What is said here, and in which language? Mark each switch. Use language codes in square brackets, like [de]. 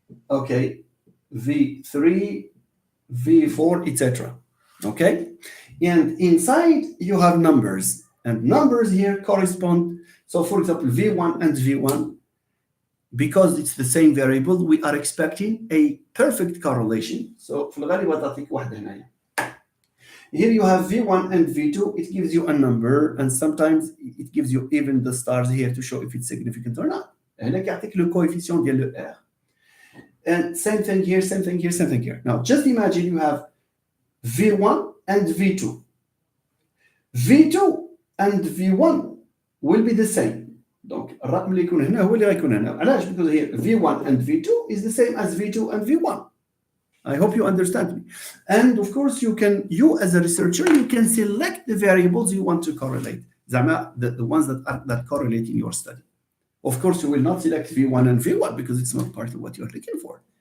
[en] Okay. V3, V4, etc. Okay? And inside you have numbers. And numbers here correspond. So for example, V1 and V1 because it's the same variable, we are expecting a perfect correlation. [ar] So في الغالب تعطيك واحدة هنا. [en] Here you have V1 and V2. It gives you a number, and sometimes it gives you even the stars here to show if it's significant or not. [ar] هناك يعطيك le coefficient ديال le R. [en] And same thing here, same thing here, same thing here. Now just imagine you have V1 and V2. V2 and V1 will be the same. [ar] Donc الرقم اللي يكون هنا هو اللي غيكون هنا. [en] علاش؟ Because here V1 and V2 is the same as V2 and V1. I hope you understand me. And of course, you as a researcher, you can select the variables you want to correlate. The ones that correlate in your study. Of course, you will not select V1 and V1 because it's not part of what you're looking for.